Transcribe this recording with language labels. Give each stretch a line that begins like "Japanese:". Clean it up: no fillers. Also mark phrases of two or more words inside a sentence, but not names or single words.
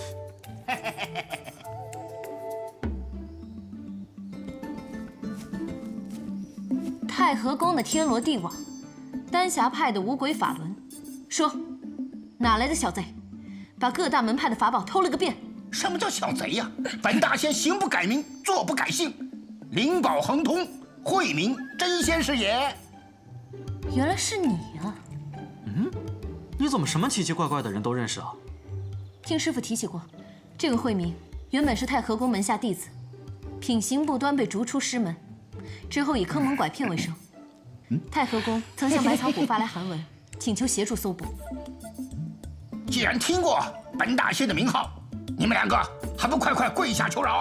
Chinese: 太和宫的天罗地网，丹霞派的五鬼法轮，说哪来的小贼，把各大门派的法宝偷了个遍？什么叫小贼呀？本大仙行不改名，坐不改姓，灵宝亨通，慧明真仙是也。原来是你啊！你怎么什么奇奇怪怪的人都認識啊？聽師傅提起過，這個慧明原本是太和宮門下弟子，品行不端被逐出師門，之後以坑蒙拐騙為生。太和宮曾向百草谷發來函文，請求協助搜捕。既然聽過本大仙的名號，你們兩個還不快快跪下求饒？